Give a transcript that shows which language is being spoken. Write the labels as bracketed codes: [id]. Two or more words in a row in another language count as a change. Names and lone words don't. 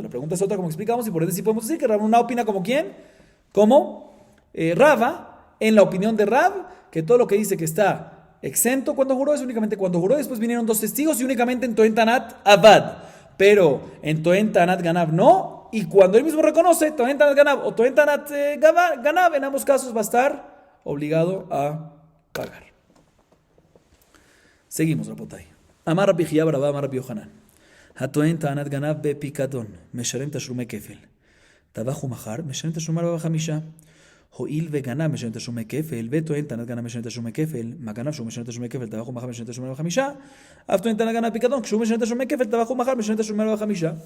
[es] La pregunta es otra, como explicamos, y por eso sí podemos decir que Rav Nuna opina como ¿quién? Como Rava, en la opinión de Rab, que todo lo que dice que está exento cuando juró es únicamente cuando juró. Después vinieron dos testigos y únicamente en [he] טוען טענת אבד. [es] Pero en [he] טוען טענת גנב [es] no. Y cuando él mismo reconoce [he] טוען טענת גנב [es] o [he] טוען טענת גנב, [es] en ambos casos va a estar obligado a pagar. Seguimos, Rapotay. [he] אמר רבי חייא בר אבא, אמר רבי יוחנן. הטוען טענת גנב בפיקדון, משלם תשלומי כפל. טבח ומכר, משלם תשלומי 45. הואיל וגנב משלם תשלומי כפל, וטוען טענת גנב משלם תשלומי כפל, מה גנב שהוא משלם תשלומי כפל, טבח ומכר משלם תשלומי 45. אף טוען טענת גנב פיקדון, כשהוא משלם תשלומי כפל, טבח ומכר משלם תשלומי 45.